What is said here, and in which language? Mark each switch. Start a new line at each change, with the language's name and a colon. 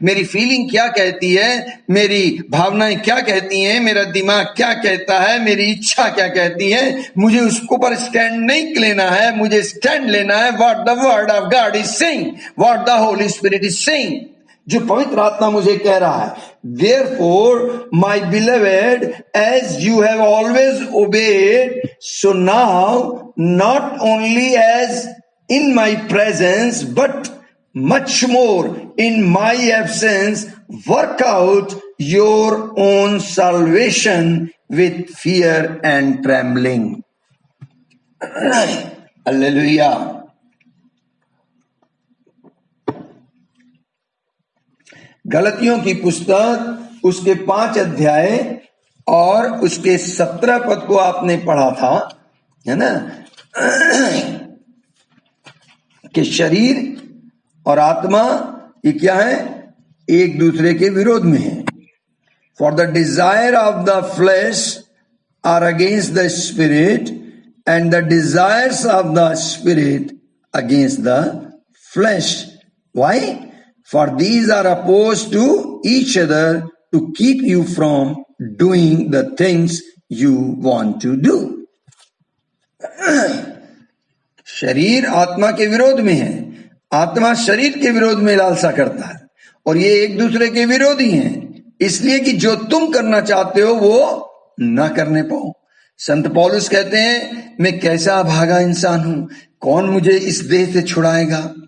Hindi: मेरी फीलिंग क्या कहती है, मेरी भावनाएं क्या कहती हैं, मेरा दिमाग क्या कहता है, मेरी इच्छा क्या कहती है, मुझे उसको पर स्टैंड नहीं लेना है। मुझे स्टैंड लेना है
English: what the word of God is saying, what the Holy Spirit is saying,
Hindi: जो पवित्र आत्मा मुझे कह रहा है।
English: Therefore, my beloved, as you have always obeyed, so now, not only as in my presence, but much more in my absence, work out your own salvation with fear and trembling. Hallelujah.
Hindi: गलतियों की पुस्तक उसके 5 अध्याय और उसके 17 पद को आपने पढ़ा था, है ना, कि शरीर और आत्मा ये क्या है, एक दूसरे के विरोध में है।
English: For the desire of the flesh are against the spirit and the desires of the spirit against the flesh. Why? For these are opposed to each other to keep you from doing the things you want to do.
Hindi: शरीर आत्मा के विरोध में है, आत्मा शरीर के विरोध में लालसा करता है, और ये एक दूसरे के विरोधी हैं, इसलिए कि जो तुम करना चाहते हो वो ना करने पाओ। संत पौलुस कहते हैं, मैं कैसा भागा इंसान हूं, कौन मुझे इस देह से छुड़ाएगा।